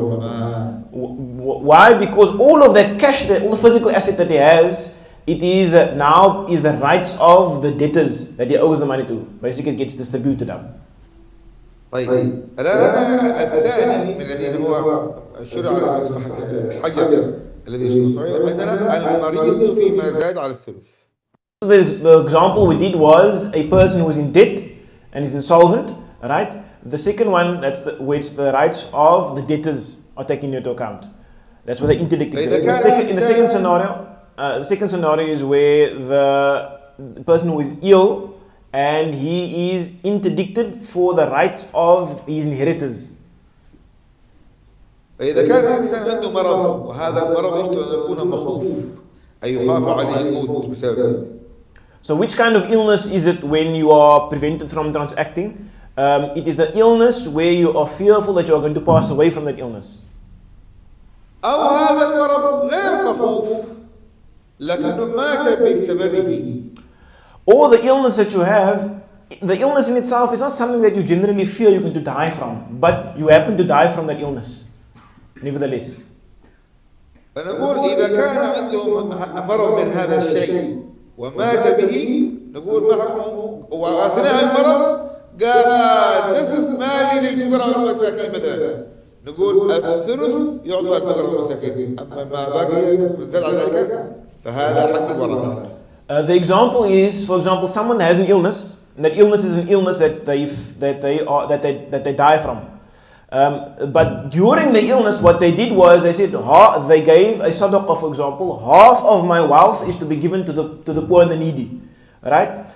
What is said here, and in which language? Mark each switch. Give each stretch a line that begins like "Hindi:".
English: Why? Because all of that cash, all the physical asset that he has, it is now is the rights of the debtors that he owes the money to. Basically it gets distributed up.
Arabic: طيب الآن الثاني من الذين هو الشرع على مصلحة الحجر الذي يشرع عندنا المريض فيما زاد على الثلث.
English: The example we did was a person who is in debt and is insolvent, right? The second one, that's which the rights of the debtors are taken into account. That's where the interdict exists. In the second scenario is where the person who is ill and he is interdicted for the right of his inheritors.
Arabic: فإذا كان الإنسان عنده مرض وهذا المرض يشترط أن يكون مخوف أي يخاف عليه الموت بسببه.
English: So which kind of illness is it when you are prevented from transacting? It is the illness where you are fearful that you are going to pass away from that illness.
Arabic: أو هذا المرض غير مخوف لكنه مات بسببه.
English: Or the illness that you have, the illness in itself is not something that you generally fear you're going to die from, but you happen to die from that illness, nevertheless.
Arabic: فنقول إذا كان عنده مرض من هذا الشيء ومات به نقول ما حكمه وأثناء المرض قال نصف مالي للفقراء والمساكين مثلا نقول الثلث يعطى الفقراء والمساكين أما ما باقي زاد على ذلك فهذا حق الورثة.
English: The example is, for example, someone has an illness, and that illness is an illness that they die from. But during the illness, what they did was they said they gave a sadaqah, for example, half of my wealth is to be given to the poor and the needy. Right?